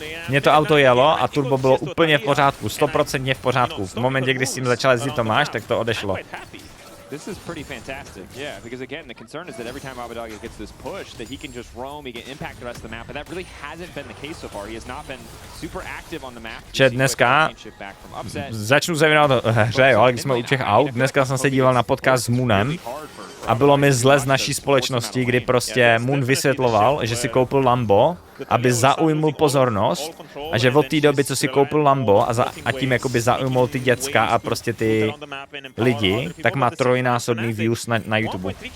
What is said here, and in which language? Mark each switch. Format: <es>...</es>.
<cs>Mně to auto jelo a turbo bylo úplně v pořádku, 100% v pořádku. V momentě, kdy s tím začal jezdit Tomáš, tak to odešlo.</cs> <en>This is pretty fantastic, yeah, because again, the concern is that every time Abadoga gets this push, that he can just roam, he can impact the rest of the map, but that really hasn't been the case so far. He has not been super active on the map.</en> <cs>Čet, dneska začnu se věnovat hře, jo, ale když jsme u těch aut, dneska jsem se díval na podcast s Moonem a bylo mi zle z naší společnosti, kdy prostě Moon vysvětloval, že si koupil Lambo, aby zaujmul pozornost a že od té doby, co si koupil Lambo a tím jakoby zaujmul ty děcka a prostě ty lidi, tak má trojnásobný views na YouTube.</cs>